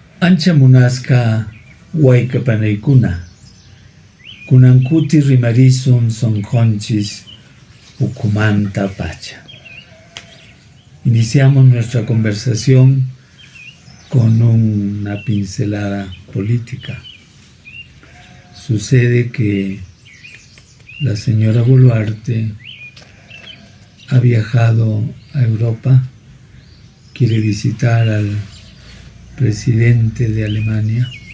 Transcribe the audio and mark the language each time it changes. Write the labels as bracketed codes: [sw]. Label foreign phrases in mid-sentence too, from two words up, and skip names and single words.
[qu] Ancha munasca huaycapanaykuna, kunankuti rimarisun sonqonchis ukumanta pacha. [es] Iniciamos nuestra conversación con una pincelada política. Sucede que la señora Boluarte ha viajado a Europa, quiere visitar al presidente de Alemania,